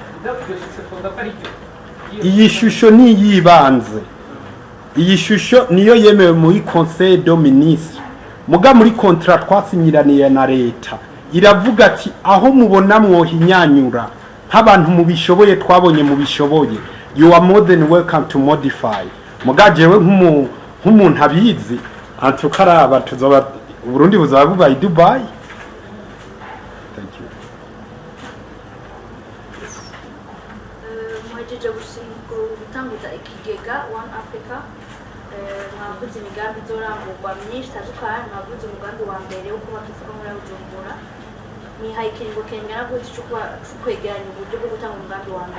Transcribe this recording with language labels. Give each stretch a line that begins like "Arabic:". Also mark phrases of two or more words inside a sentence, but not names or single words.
Rundi: Iyi shusho ni yibanze. Iyi shusho niyo yemewe muri Conseil des Ministres. Muga muri contrat twasinyiraniye na leta iravuga ati aho mubona mwohinyanyura nk'abantu mubishoboye twabonye mubishoboye
English: you are more than welcome to modify.
Rundi: Muga jewe nk'umuntu abizi antukaraba tuzoba Burundi buzaba bubaye Dubai.
English: Thank you.
Rundi: Mwajeje gutanguza Kigega One Africa mwavuze imigambi izorangurwa myinshi itandukanye. Mwavuze umugambi wa mbere wo kubaka isoko muri Bujumbura, nihaye ikiringo kengana gute cyo kwegeranya uburyo bwo gutanga umugambi wa mbere?